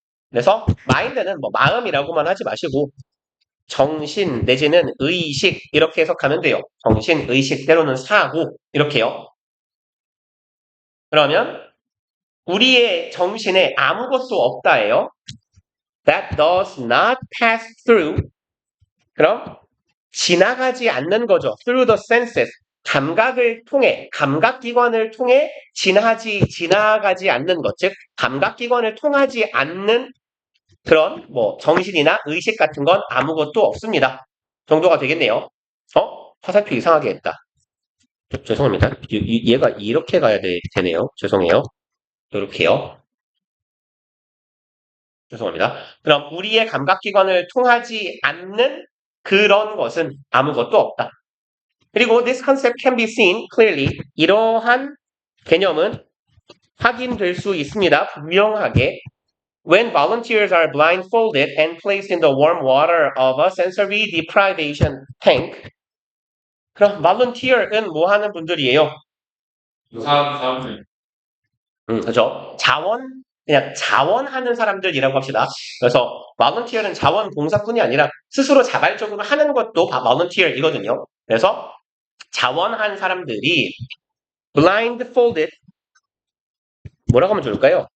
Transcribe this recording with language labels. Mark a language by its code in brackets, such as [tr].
[ko] 그래서 mind는 뭐 마음이라고만 하지 마시고 정신 내지는 의식 이렇게 해석하면 돼요. 정신, 의식, 때로는 사고 이렇게요. 그러면 우리의 정신에 아무것도 없다예요. [en] That does not pass through. [ko] 그럼 지나가지 않는 거죠. [en] Through the senses. [ko] 감각을 통해, 감각기관을 통해 지나가지 않는 것. 즉, 감각기관을 통하지 않는 그런 뭐 정신이나 의식 같은 건 아무것도 없습니다. 정도가 되겠네요. 화살표 이상하게 했다. 죄송합니다. 얘가 이렇게 가야 되네요. 죄송해요. 이렇게요. 죄송합니다. 그럼 우리의 감각기관을 통하지 않는 그런 것은 아무것도 없다. 그리고 [en] this concept can be seen clearly. [ko] 이러한 개념은 확인될 수 있습니다. 분명하게. [en] When volunteers are blindfolded and placed in the warm water of a sensory deprivation tank. [ko] 그럼 volunteer은 뭐 하는 분들이에요? 사람들. 그죠? 그냥 자원하는 사람들이라고 합시다. 그래서 volunteer는 자원봉사뿐이 아니라 스스로 자발적으로 하는 것도 volunteer이거든요. 그래서 자원한 사람들이 blindfolded 뭐라고 하면 좋을까요?